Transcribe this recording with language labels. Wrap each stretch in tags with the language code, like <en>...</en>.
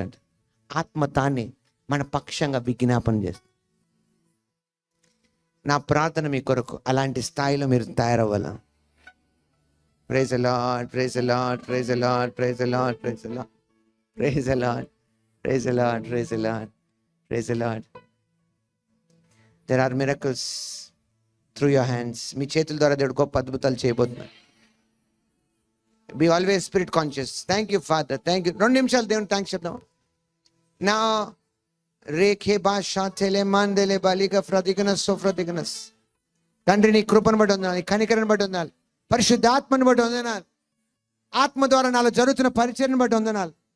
<te>And ఆత్మ తానే మన పక్షంగా విజ్ఞాపన చేస్తుంది. నా ప్రార్థన మీ కొరకు అలాంటి స్థాయిలో మీరు తయారవ్వాలా.</te> <en>Praise the Lord, praise the Lord, praise the Lord, praise the Lord, praise the Lord, praise the Lord, praise the Lord, praise the Lord, praise the Lord. There are miracles through your hands.</en> <te>మీ చేతుల ద్వారా దేవుడు గొప్ప అద్భుతాలు చేయబోతున్నాడు.</te> <en>Be always spirit conscious. Thank you Father, thank you.</en> <te>2 నిమిషాలు దేవుని thanks చెప్దాం. నా రేఖే భాషా తెలే మందెలే బాలిక ఫ్రదిగనస్ సోఫ్రదిగనస్. తండ్రి నీ కృపను బట్టి వందనాలు, నీ కనికరను బట్టి వందనాలు, పరిశుద్ధాత్మను బట్టి వందనాలు, ఆత్మ ద్వారా నాలో జరుగుతున్న పరిచర్ను బట్టి వందనాలు.</te>